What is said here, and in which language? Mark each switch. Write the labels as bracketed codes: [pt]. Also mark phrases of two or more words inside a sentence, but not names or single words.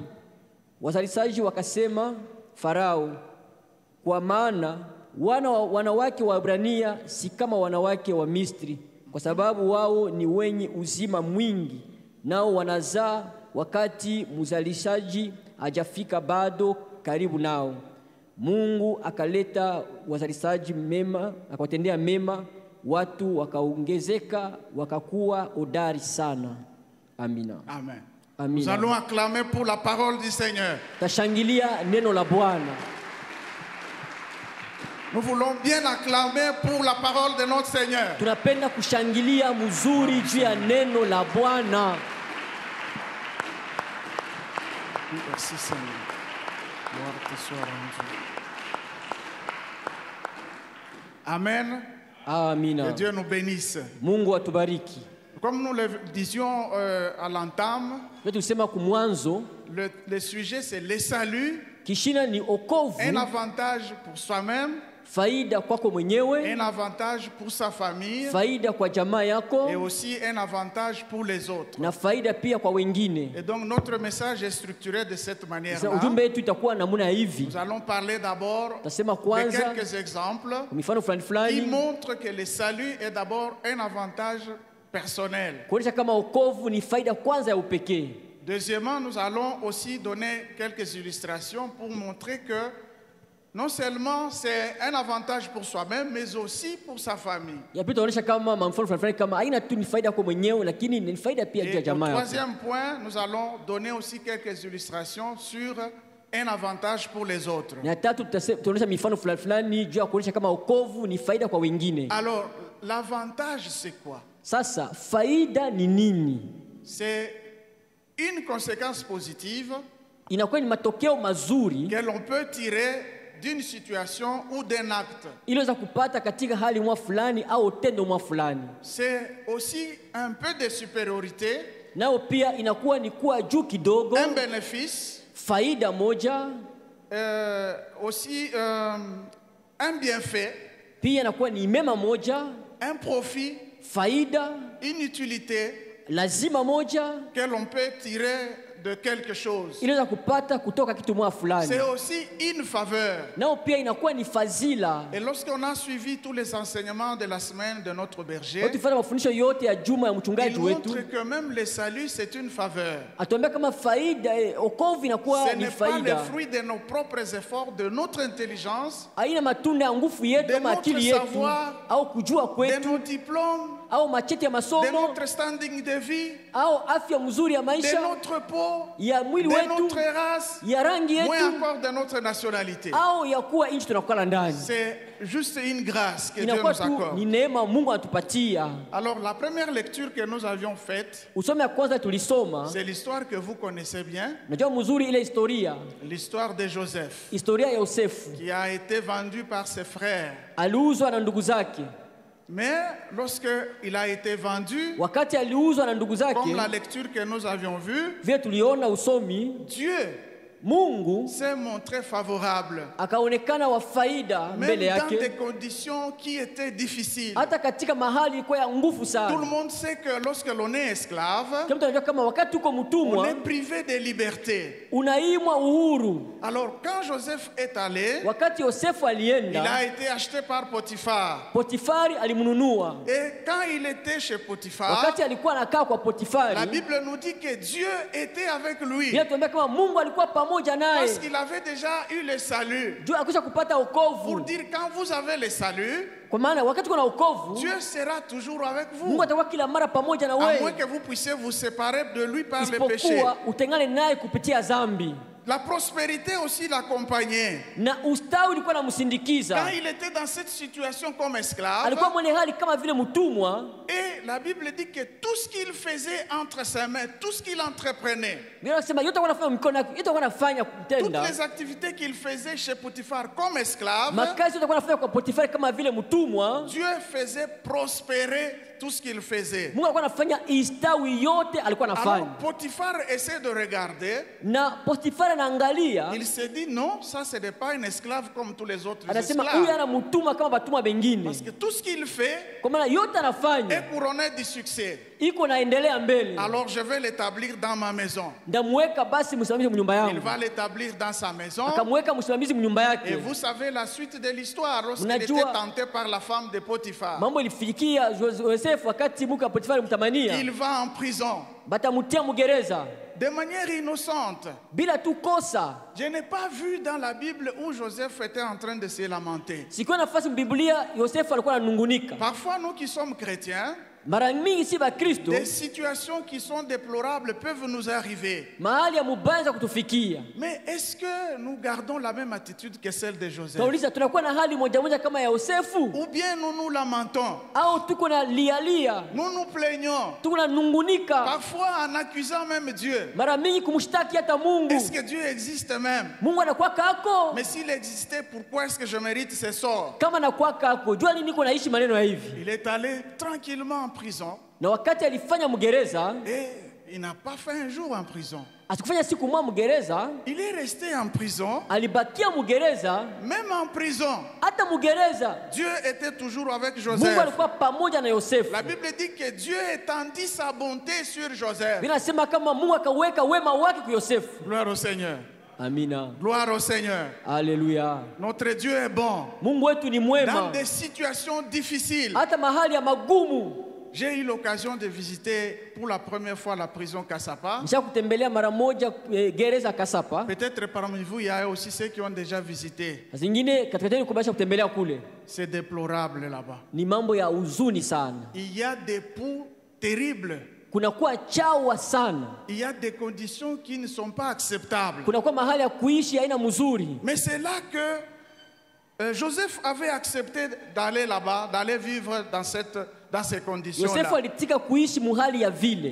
[sw] Wazalishaji wakasema, Farao, kwa maana wanawake wa Ibrania si kama wanawake wa Misri, kwa sababu wao ni wenye uzima mwingi, nao wanazaa wakati mzalishaji hajafika bado karibu nao. Mungu akaleta wazalishaji mema, akawatendea mema, watu wakaongezeka, wakakuwa hodari sana. Amina. [fr] Amen. [sw] Amina. [fr] Nous allons acclamer pour la parole du Seigneur. [sw] Tashangilia neno la Bwana. [fr] Nous voulons bien acclamer pour la parole de notre Seigneur. [sw] Tunapenda kushangilia mzuri juu ya neno la Bwana. [fr] Merci Seigneur. Gloire te soit rendue. Amen. [sw] Amina. [fr] Que Dieu nous bénisse. [sw] Mungu atubariki. [fr] Comme nous le disions à l'entame, [sw] Tusema kumwanzo [fr] le sujet c'est le salut, [sw] kishina ni okovu, [fr] un avantage pour soi-même, [sw] faida kwako mwenyewe, [fr] un avantage pour sa famille [sw] faida kwa jamaa yako, [fr] et aussi un avantage pour les autres. [sw] na faida pia kwa wengine. [fr] Et donc notre message est structuré de cette manière-là. [sw] Ujumbe wetu itakuwa namna hivi. [fr] Nous allons parler d'abord [sw] Tasema [fr] de [sw] kwanza [fr] quelques exemples [sw] mifano fulani [fr] qui [sw] fulani [fr] montrent que le salut est d'abord un avantage personnel. [sw] kuonyesha kama okovu ni faida kwanza ya upekee. [fr] Deuxièmement, nous allons aussi donner quelques illustrations pour montrer que non seulement c'est un avantage pour soi-même, mais aussi pour sa famille. [sw] Ya pili tunaonyesha kama mfano fulani fulani kama haina tu ni faida kwa mwenyewe lakini ni faida pia kwa [fr] Et au [sw] jamaa yako. [fr] troisième point, nous allons donner aussi quelques illustrations sur un avantage pour les autres. [sw] Na tatu tutaonyesha mifano fulani fulani juu ya kuonyesha kama okovu ni faida kwa wengine. [fr] Alors, l'avantage c'est quoi? [sw] Sasa faida ni nini? [fr] C'est une conséquence positive [sw] Inakuwa ni matokeo mazuri [fr] que l'on peut tirer d'une situation ou d'un acte. [sw] iliweza kupata katika hali mwa fulani au tendo mwa fulani. [fr] C'est aussi un peu de supériorité, [sw] Nao pia inakuwa ni kuwa juu kidogo, [fr] un bénéfice, [sw] faida moja, [fr] aussi un bienfait, [sw] pia inakuwa ni mema moja, [fr] un profit, [sw] faida, [fr] une utilité [sw] lazima moja [fr] que l'on peut tirer de quelque chose. [sw] iliweza kupata kutoka kitu mwa fulani. [fr] C'est aussi une faveur. [sw] Nao pia inakuwa ni fadhila. [fr] Et lorsqu'on a suivi tous les enseignements de la semaine de notre berger, [sw] Wakifanya mafundisho yote ya juma ya [fr] il [sw] mchungaji wetu, [fr] montre que même le salut c'est une faveur. [sw] atuambia kama faida okovu inakuwa [fr] Ce [sw] ni [fr] n'est pas le [sw] faida. [fr] fruit de nos propres efforts, de notre intelligence, [sw] Haina matunda ya nguvu yetu [fr] de [sw] ama [fr] notre [sw] akili yetu [fr] savoir, [sw] au kujua [fr] de [sw] kwetu [fr] nos diplômes, [sw] au macheti ya [fr] de [sw] masomo [fr] notre standing de vie, [sw] au afya mzuri ya [fr] de [sw] maisha [fr] notre peau, [sw] ya mwili [fr] de [sw] wetu [fr] notre race, [sw] ya rangi [fr] moins [sw] yetu [fr] encore de notre nationalité. [sw] au ya kuwa nchi tunakula ndani. [fr] C'est juste une grâce que Dieu [sw] Inakuwa [fr] nous [sw] tu [fr] accorde. [sw] ni neema Mungu anatupatia. [fr] Alors la première lecture que nous avions faite, [sw] Usome ya kwanza tulisoma, [fr] c'est l'histoire que vous connaissez bien, [sw] najua mzuri ile historia, [fr] l'histoire de Joseph, [sw] historia ya Yosefu. [fr] qui a été vendu par ses frères. [sw] Aliuzwa na ndugu zake. [fr] Mais lorsqu'il a été vendu, [sw] Wakati aliuzwa na ndugu zake, [fr] comme la lecture que nous avions vue, [sw] vile tuliona usomi, [fr] Dieu [sw] Mungu [fr] s'est montré favorable, [sw] akaonekana wa faida [fr] même [sw] mbele [fr] dans des [sw] yake, [fr] conditions qui étaient difficiles. [sw] hata katika mahali ilikuwa ya nguvu [fr] Tout le [sw] sana. [fr] monde sait que lorsque l'on est esclave, [sw] Kila mtu anajua kama wakati uko [fr] on [sw] mtumwa [fr] est privé de liberté. [sw] unaimwa uhuru. [fr] Alors quand Joseph est allé, [sw] Wakati Yosefu [fr] il [sw] alienda, [fr] a été acheté par Potiphar. [sw] Potifari alimnunua. [fr] Et quand il était chez Potiphar, [sw] Wakati alikuwa anakaa kwa [fr] la [sw] Potifari, [fr] Bible nous dit que Dieu était avec lui. [sw] bila tuambia kama Mungu alikuwa pamoja [fr] Parce [sw] naye. [fr] qu'il avait déjà eu le salut. [sw] Juu akisha kupata [fr] Pour [sw] wokovu, [fr] dire quand vous avez le salut, [sw] kwa maana wakati kuna wokovu, [fr] Dieu sera toujours avec vous. [sw] Mungu atakuwa kila mara pamoja na [fr] À moins [sw] wewe, [fr] que vous puissiez vous séparer de lui par le péché. [sw] isipokuwa utengane naye kupitia dhambi. [fr] La prospérité aussi l'accompagnait. [sw] Na ustawi ulikuwa [fr] Quand [sw] namsindikiza. [fr] il était dans cette situation comme esclave, [sw] Alikuwa mwenye hali kama vile mtumwa. [fr] et la Bible dit que tout ce qu'il faisait entre ses mains, tout ce qu'il entreprenait, [sw] Biblia inasema yote alikuwa anafanya mikono yake, yote alikuwa anafanya [fr] toutes [sw] kutenda. [fr] les activités qu'il faisait chez Potiphar comme esclave, [sw] Makazi yote alikuwa anafanya kwa Potifari kama vile mtumwa. [fr] Dieu faisait prospérer tout ce qu'il faisait. [sw] Mungu alikuwa anafanya istawi yote alikuwa [fr] Alors [sw] anafanya. [fr] Potiphar essaie de regarder, [sw] Na Potifari anaangalia, [fr] il se dit non, ça ce n'est pas un esclave comme tous les autres [sw] anasema huyu [fr] esclaves. [sw] ana mtumwa kama watumwa wengine. [fr] Parce que tout ce qu'il fait [sw] Kwa maana yote anafanya [fr] est couronné du succès. [sw] iko naendelea mbele. [fr] Alors je vais l'établir dans ma maison. [sw] Ndamweka basi msimamizi mnyumba [fr] Il [sw] yangu. [fr] va l'établir dans sa maison. [sw] Akamweka msimamizi mnyumba [fr] Et [sw] yake. [fr] vous savez la suite de l'histoire lorsqu'il était [sw] Mnajua- [fr] tenté par la femme de Potiphar. [sw] Mambo ilifikia Yosefu wakati mke wa Potifari mtamania. [fr] Il va en prison [sw] Batamutia mgereza [fr] de manière innocente. [sw] bila tu kosa. [fr] Je n'ai pas vu dans la Bible où Joseph était en train de se lamenter. [sw] Sikuwa nafasi mbiblia Yosefu alikuwa ananungunika. [fr] Parfois, nous qui sommes chrétiens, [sw] Mara mingi si Bakristo, [fr] des situations qui sont déplorables peuvent nous arriver. [sw] mahali ya mubanza kutufikia. [fr] Mais est-ce que nous gardons la même attitude que celle de Joseph? [sw] Tauliza tunakuwa na hali moja moja kama ya Yosefu [fr] Ou bien nous nous lamentons, [sw] au tuko na lialia, [fr] nous nous plaignons, [sw] tuko na nungunika. [fr] parfois en accusant même Dieu. [sw] Mara mingi kumshtaki hata Mungu. [fr] Est-ce que Dieu existe même? [sw] Mungu anakuwa kako. [fr] Mais s'il existait, pourquoi est-ce que je mérite ce sort? [sw] Kama anakuwa kako, jua nini niko naishi maneno ya hivi. [fr] Il est allé tranquillement, en prison, [sw] na wakati alifanya mgereza, [fr] et il n'a pas fait un jour en prison. [sw] asikufanya siku moja mgereza, [fr] Il est resté en prison. [sw] alibakia mgereza. [fr] Même en prison, [sw] Hata mgereza [fr] Dieu était toujours avec [sw] Mungu [fr] Joseph. [sw] alikuwa pamoja na Yosefu. [fr] La Bible dit que Dieu étendit sa bonté sur Joseph. [sw] Vinasema kama Mungu akaweka wema wake kwa Yosefu. [fr] Gloire au Seigneur. [sw] Amina. [fr] Gloire au Seigneur. [sw] Haleluya. [fr] Notre Dieu est bon. [sw] Mungu wetu ni [fr] Dans [sw] mwema. [fr] des situations difficiles. [sw] Hata mahali ya magumu. [fr] J'ai eu l'occasion de visiter pour la première fois la prison Kassapa. [sw] Nisha kutembelea mara moja gereza Kasapa. [fr] Peut-être parmi vous, il y a aussi ceux qui ont déjà visité. [sw] Zingine katika tena kubasha kutembelea kule. [fr] C'est déplorable là-bas. [sw] Ni mambo ya huzuni sana. [fr] Il y a des poux terribles. [sw] Kunakuwa chawa sana. [fr] Il y a des conditions qui ne sont pas acceptables. [sw] Kunakuwa mahali ya kuishi haina mzuri. [fr] Mais c'est là que Joseph avait accepté d'aller là-bas, d'aller vivre dans ces conditions-là. [sw] Yosefu alitika kuishi muhali ya vile.